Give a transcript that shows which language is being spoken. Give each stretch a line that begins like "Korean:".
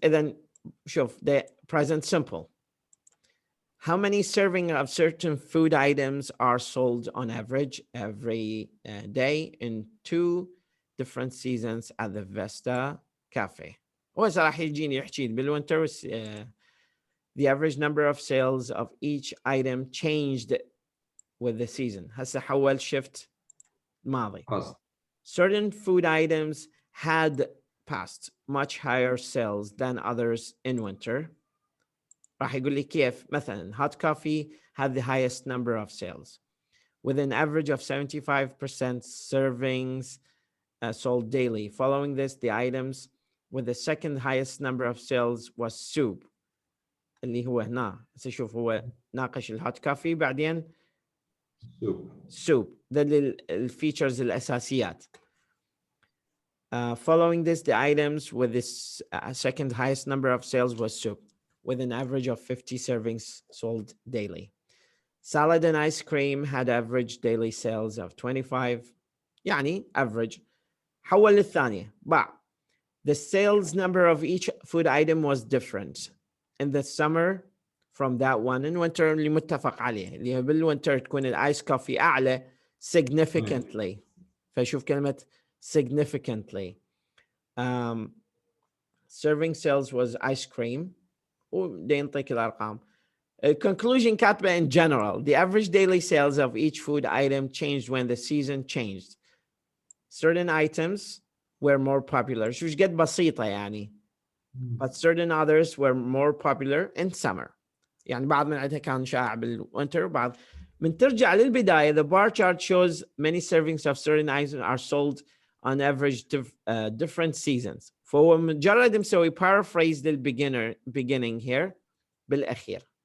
Arabic: إذن شوف
English: the present simple. How many serving of certain food items are sold on average every day in 2 different seasons at the Vesta Cafe.
Arabic: وهسه راح يجيني يحكي بالوينتر
English: the average number of sales of each item changed with the season.
Arabic: هسه حول shift ماضي.
English: Certain food items had passed much higher sales than others in winter.
Arabic: راح يقول لي كيف؟ مثلا
English: hot coffee had the highest number of sales with an average of 75% servings sold daily. Following this, the items with the second highest number of sales was soup
Arabic: اللي هو هنا. هسه شوف هو ناقش الهوت كافي بعدين soup. ده الفيتشرز الأساسيات.
English: Following this, the items with this second highest number of sales was soup, with an average of 50 servings sold daily. Salad and ice cream had average daily sales of 25. يعني average.
Arabic: حول للثانية.
English: The sales number of each food item was different. In the summer, from that one, in winter
Arabic: اللي متفق عليه اللي هي بالوينتر تكون الايس كوفي اعلى significantly. فشوف كلمة significantly.
English: Serving sales was ice cream.
Arabic: وده ينطيك الارقام.
English: Conclusion كاتبة in general. The average daily sales of each food item changed when the season changed. Certain items were more popular.
Arabic: شو قد بسيطة يعني.
English: But certain others were more popular in summer.
Arabic: يعني بعض من عندها كان شائع بالوينتر بعض. من ترجع للبداية
English: the bar chart shows many servings of certain items are sold on average different seasons.
Arabic: فهو مجرد مسوي paraphrase
English: beginning here
Arabic: بالأخير.